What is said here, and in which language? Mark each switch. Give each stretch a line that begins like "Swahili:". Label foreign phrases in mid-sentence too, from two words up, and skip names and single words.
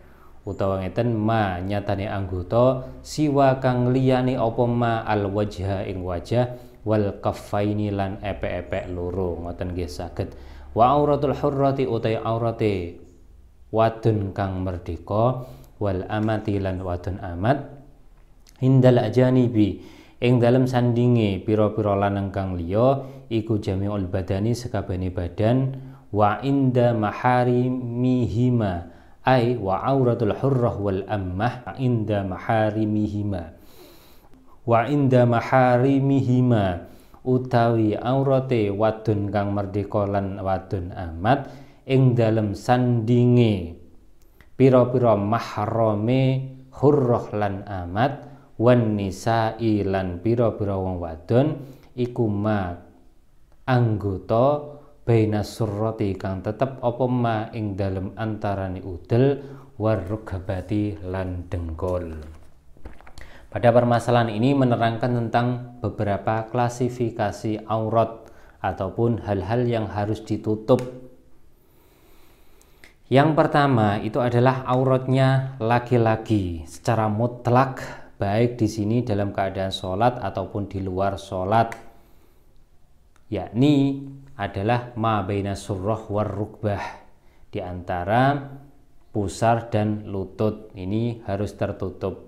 Javanese: Utawa ngeten ma nyatane anggota siwa kang liyane apa ma
Arabic: الوجه
Javanese: ing wajah
Arabic: والكفين
Javanese: lan epek-epek loro ngoten nggih saged.
Arabic: وعورة الحرة
Javanese: utai aurate wadon kang merdeka
Arabic: والأمة
Javanese: lan wadon amat
Arabic: عند الأجانب
Javanese: ing dalem sandinge pira-pira lanang kang liya iku
Arabic: جميع البدن
Javanese: sekabehane badan
Arabic: وعند محارمهما أي وعورة الحرة وال أمة عند محارمهما وعند محارمهما
Javanese: utawi aurate wadon kang merdeka lan wadon amat ing dalem sandinge pira-pira mahrame hurrah lan amat
Arabic: والنساء
Javanese: lan pira-pira wong wadon iku ma anggota
Arabic: بين السرة
Javanese: kang tetep apa ma ing dalem antarane udel
Arabic: والركبة
Javanese: lan dengkul.
Indonesian: Pada permasalahan ini menerangkan tentang beberapa klasifikasi aurat ataupun hal-hal yang harus ditutup. Yang pertama itu adalah auratnya laki-laki secara mutlak, baik di sini dalam keadaan sholat ataupun di luar sholat, yakni adalah
Arabic: ما بين السرة والركبة,
Indonesian: di antara pusar dan lutut ini harus tertutup.